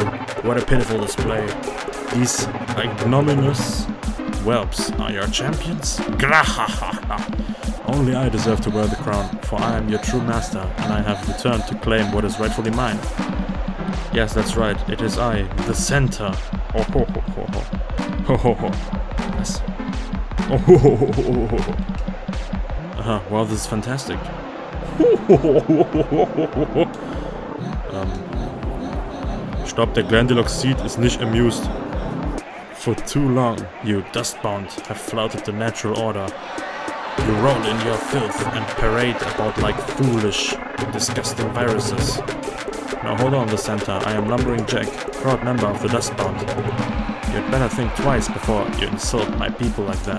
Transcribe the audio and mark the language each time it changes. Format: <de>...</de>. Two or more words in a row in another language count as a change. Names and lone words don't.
<en>What a pitiful display. These ignominious whelps are your champions? Grahahaha! Only I deserve to wear the crown, for I am your true master, and I have returned to claim what is rightfully mine. Yes, that's right. It is I, the Center. Oh ho ho ho ho. Ho ho ho. Yes. Oh, ho, ho, ho, ho, ho. Aha, wow, this is fantastic.</en> <de>Stopp, der Glandilock Seed is nicht amused.</de> <en>For too long, you Dustbound have flouted the natural order. You roll in your filth and parade about like foolish, disgusting viruses. Now hold on, the center. I am Lumbering Jack, proud member of the Dust Bond. You'd better think twice before you insult my people like that.</en>